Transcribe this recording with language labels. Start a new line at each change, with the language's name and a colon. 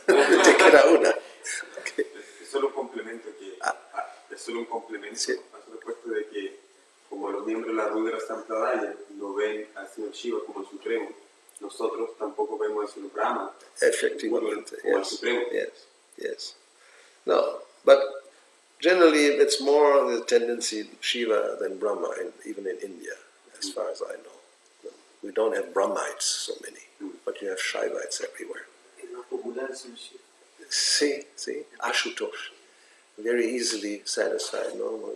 Spanish: Te queda una. Okay. Es solo un complemento es solo un complemento sí. A su respuesta de que como los miembros de la Rudra Sampradaya no ven al señor Shiva como el supremo, nosotros tampoco vemos al señor Brahma Efectivamente, como el supremo.
English: Yes. No, but generally it's more the tendency Shiva than Brahma, even in India, as far as I know. We don't have Brahmites so many, but you have Shaivites everywhere.
Spanish: Es más popular ser Shiva. Sí, Ashutosh.
English: Very easily satisfied, ¿no?